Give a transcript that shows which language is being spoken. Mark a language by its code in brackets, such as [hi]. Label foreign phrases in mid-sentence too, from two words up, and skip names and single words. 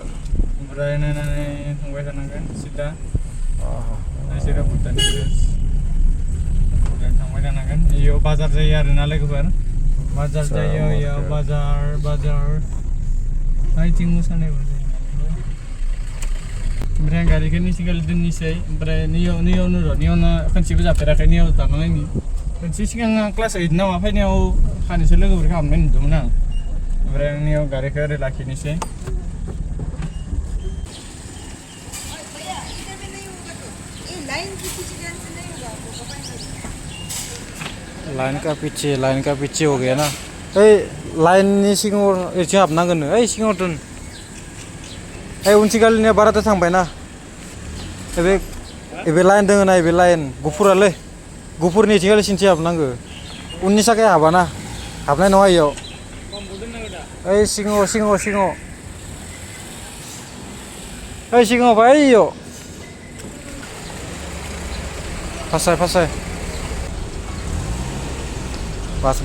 [brx] ओमफ्राय नायनानै थांबाय थानांगोन सिदा सिदा भुटाननि थांबाय थानांगोन इयाव बाजार जायो आरोना लोगोफोर बाजार जायो इयाव बाजार आइथिं मोसानायबो जायो ओमफ्राय आं गारिखौ निथिंगाल दोननोसै ओमफ्राय नैयावनो खनसेबो जाफेराखै नैयाव जानांनायनि खनसे सिगां आं क्लास 8 नामा फैनायाव सानैसो लोगोफोरखौ हाबनाय नुदोंमोन आं ओमफ्राय आं नैयाव गारिखौ ओरै लाखिनोसै [hi] लाइन का पीछे हो गया ना [brx] ओइ लाइननि सिगाङाव एथिं हाबनांगोन ओइ सिगाङाव दोन ओइ उनथिंगालिनिया बाराद्राय थांबायना बे लाइन दोङो ना बे लाइन गुफुरालै गुफुरनि एथिंगालि सिनथि हाबनांगो उननि साखाया हाबाना हाबनाय नङा इयाव ओइ सिगाङाव ओइ सिगाङाव फै इयाव फासाय बास